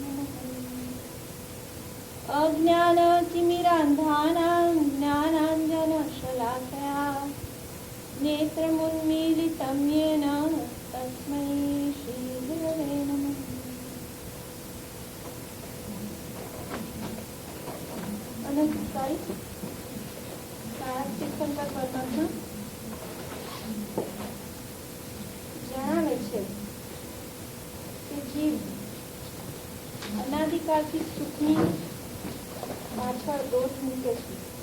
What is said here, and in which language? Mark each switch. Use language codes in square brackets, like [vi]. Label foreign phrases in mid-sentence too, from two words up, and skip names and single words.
[sa] अज्ञानतिमिरान्धानां ज्ञानाञ्जनशलाकया नेत्रमुन्मीलितं येन तस्मै श्रीगुरवे नमः। [gu] अनधिकारी શંકર પરમાત્મા જણાવે છે કે જીવ અનાદિકાળથી સુખની પાછળ દોટ મૂકે છે.